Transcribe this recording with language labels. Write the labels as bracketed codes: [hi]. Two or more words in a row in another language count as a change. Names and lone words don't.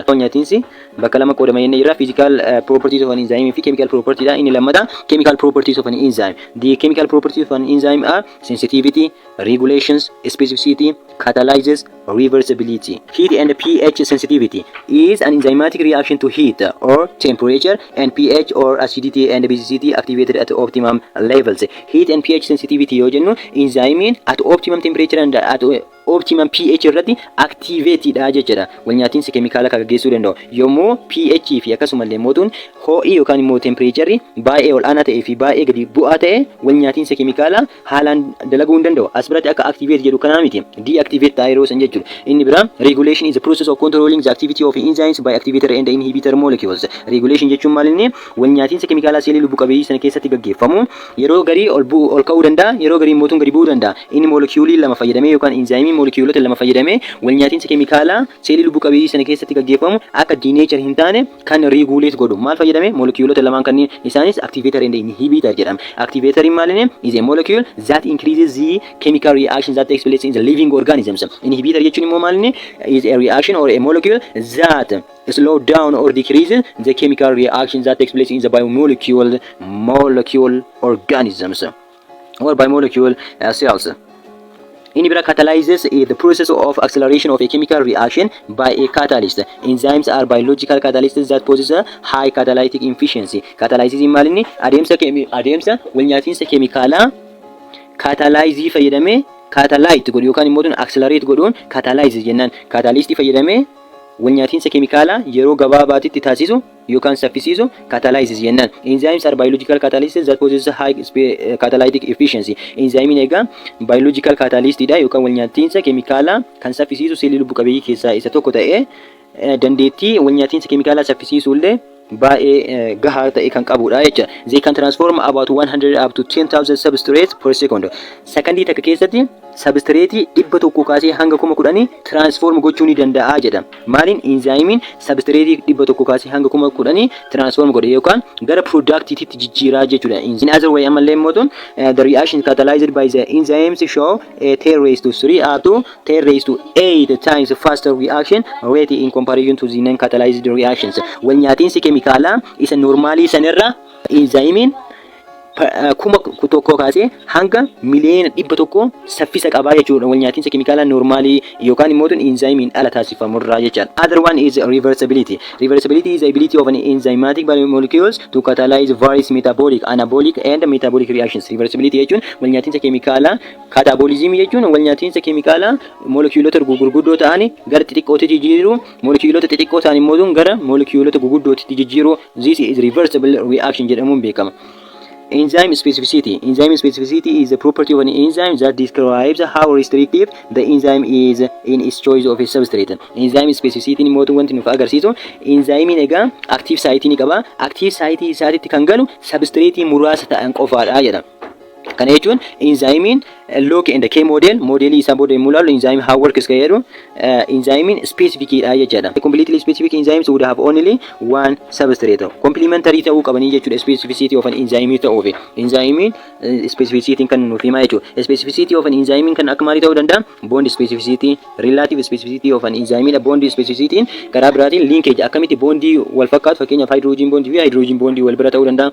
[om] Walnyaatinsi bakka lama qoodama jennee jirra. [en] Physical properties of an enzyme fi chemical properties dha. [om] Inni lammata [en] chemical properties of an enzyme. The chemical properties of an enzyme are sensitivity, regulations, specificity, catalysis, reversibility. Heat and pH sensitivity is an enzymatic reaction to heat or temperature, and pH or acidity and basicity activated at optimum levels. Heat and pH sensitivity [om] yoo jennu [en] enzyme at optimum temperature and at optimum pH irratti activated [om] dha jechuudha. Walnyaatinsi keemikaala kan gaggeessuu danda'u yommuu pH fi akkasumallee mootuun ho'i yookaan immoo temperature baay'ee ol aanaa ta'ee fi baay'ee gadi bu'aa ta'e walnyaatinsa keemikaala haalaan dalaguu hin danda'u. As biratti akka activate jedhu kanaa miti, deactivate ta'e yeroo san jechuudha. Inni biraa [en] regulation is the process of controlling the activity of enzymes by activator and inhibitor molecules. [om] Regulation jechuun maal inni walnyaatinsa keemikaala seelii lubbu qabeeyyii sana keessatti gaggeeffamu yeroo garii ol ka'uu danda'a, yeroo garii mootuun gadi bu'uu danda'a. Inni molecuulii lama fayyadamee yookaan enzyme molecuulota lama fayyadamee walnyaatinsa keemikaalaa seelii lubbu qabeeyyii sana keessatti gaggeeffamu akka denature hin taane kan regulate godhu. Maal fayyadamee molecuulota lamaan kanneen isaanis [en] activator and inhibitor [om] jedhama. [en] Activator [om] maal inni [en] is a molecule that increases the chemical reaction that takes place in the living organisms. Inhibitor [om] jechuun immoo maal inni [en] is a reaction or a molecule that slow down or decreases the chemical reaction that takes place in the biomolecule organisms or biomolecule cells. [om] Inni bira [en] catalyzes the process of acceleration of a chemical reaction by a catalyst. Enzymes are biological catalysts that possess a high catalytic efficiency. [om] Catalysis maal inni adeemsa walnyaatinsa keemikaalaa catalyzii fayyadamee catalyte godhu yookaan immoo accelerate godhuun catalysis jennaan. Catalyst fayyadamee walnyaatinsa keemikaalaa yeroo gabaabaatti taasisu yookaan saffisiisu catalysis jennaan. [en] Enzymes are biological catalysts that possess high catalytic efficiency. [om] Enzyme egaa [en] biological catalyst [om] dha yookaan walnyaatinsa keemikaalaa kan saffisiisu seelii lubbu qabeeyyii keessaa isa tokko ta'ee dandeettii walnyaatinsa keemikaalaa saffisiisuu illee baay'ee gahaa ta'e kan qabudha jechuudha. [en] They can transform about 100 up to 10,000 substrates per second. [om] Secondii takka keessatti substrate 100 kaasee hanga 10,000 transform gochuu ni danda'a jedha. Maaliin enzymiin substrate 100 kaasee hanga 10,000 transform godhe yookaan gara productivitytti jijjiiraa jechuudha. [en] In other way [om] amallee mootuun [en] the reaction catalyzed by the enzymes show a 10 raised to 3 up to 10 raised to 8 times faster reaction rate in comparison to the non-catalyzed reactions. [om] Walnyaatinsi keemikaalaa isa normaalii sanirra enzymiin kuma tokko kaasee hanga miliyoona 100 saffisa qabaa jechuudha. Walnyaatinsa keemikaalaa normaalii yookaan immoo enzymiin ala taasifamurraa jechuudha. [en] Other one is reversibility. Reversibility is the ability of an enzymatic biomolecules to catalyze various metabolic, anabolic and metabolic reactions. [om] Reversibility jechuun walnyaatinsa keemikaalaa katabolism jechuun walnyaatinsa keemikaalaa molecuulota gurguddoo ta'anii gara xixiqqootti jijjiiruu, molecuulota xixiqqoo ta'an immoo gara molecuulota gurguddootti jijjiiruu. [en] This is reversible reaction [om] jedhamuun beekama. [en] Enzyme specificity. Enzyme specificity is the property of an enzyme that describes how restrictive the enzyme is in its choice of a substrate. Enzyme specificity [om] ni mootu wanti nuuf agarsiisu enzyme egaa [en] active site [om] ni qaba. [en] Active site [om] isaatitti kan galu substrate muraasa ta'an qofaadha jedha. Kana jechuun [en] enzyme look in the K model [om] isa booda yommuu ilaallu [en] enzyme how works [om] kan jedhu [en] enzyme specific [om] dha jechuudha. [en] Completely specific enzymes would have only one substrate. [om] Complementary ta'uu qabanii jechuudha [en] specificity of an enzyme [om] ta'uuf. [en] Enzyme specificity [om] kan nuuf himaa jechuudha. [en] Specificity of an enzyme [om] kan akka maalii ta'uu danda'a? [en] Bond specificity, relative specificity of an enzyme dha. Bond specificity [om] karaa biraatiin linkage akkamitti bondii wal fakkaatu fakkeenyaaf hydrogen bondii fi hydrogen bondii wal bira ta'uu danda'a.